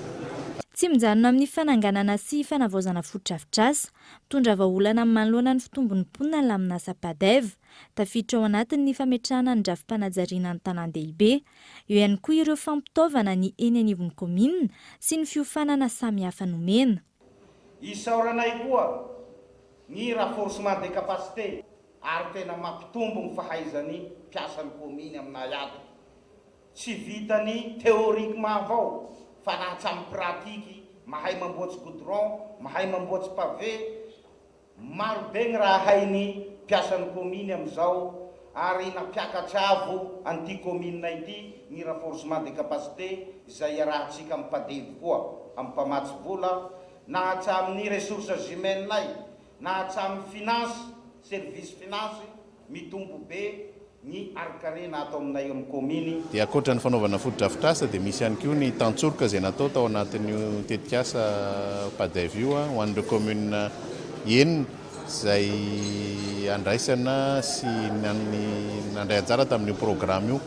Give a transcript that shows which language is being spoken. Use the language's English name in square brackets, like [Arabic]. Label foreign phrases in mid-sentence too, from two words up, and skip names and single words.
[Malagasy] Tsy mijanona amin'ny fananganana sy fanavaozana fotodrafitrasa, mitondra vahaolana amin'ny manoloana ny fitombon'ny mponina ny laminasa PADEV, tafiditra ao anatiny ny fametrahana ny drafim-panajariana ny tanan-dehibe, eo ihany koa ireo fampitaovana ny eny anivon'ny kominina sy ny fiofanana samihafa nomena. Isaoranay koa ny [French] renforcement des capacités [Malagasy] ary tena mampitombo ny fahaizany mpiasan'ny kominy aminay ato. Tsy vitany théoriquement avao fa nahatsamy pratiky, mahay mamboatsy goudron, mahay mamboatsy pavé, maro be ny raha hainy mpiasan'ny kominy amin'izao ary nampiakatra avo an'ity komina ity ny [French] renforcement des capacités [Malagasy] izay iarahantsika amin'ny PADEV koa amin'ny mpamatsy vola, nahatsamin'ny [French] ressources humaines- [Malagasy] nay, nahatsamin'ny finance, [French] service finance [Malagasy] mitombo be ny arkarena ato aminay amin'ny kominy. Dia ankoatra ny fanaovana fotodrafitrasa dia misy ihany koa ny tantsoroka izay natao tao anatin'io tetikasa PADEV io ho an'ireo commune enina izay andraisana sy nandray anjara tamin'io programme io.